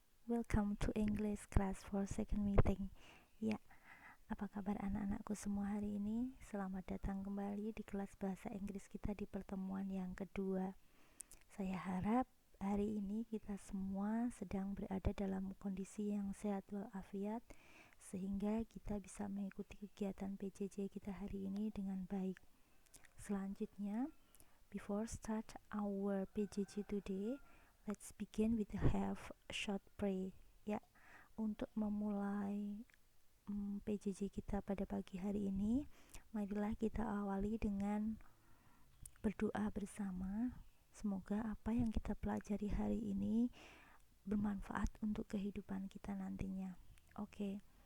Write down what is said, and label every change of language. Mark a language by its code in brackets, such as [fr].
[en] Welcome to English class for second meeting. [id] Ya, apa kabar anak-anakku semua hari ini? Selamat datang kembali di kelas bahasa Inggris kita di pertemuan yang kedua. Saya harap hari ini kita semua sedang berada dalam kondisi yang sehat walafiat sehingga kita bisa mengikuti kegiatan PJJ kita hari ini dengan baik. Selanjutnya, [en] before start our PJJ today, let's begin with have a short pray. [id] Ya, untuk memulai PJJ kita pada pagi hari ini, marilah kita awali dengan berdoa bersama. Semoga apa yang kita pelajari hari ini bermanfaat untuk kehidupan kita nantinya. Oke.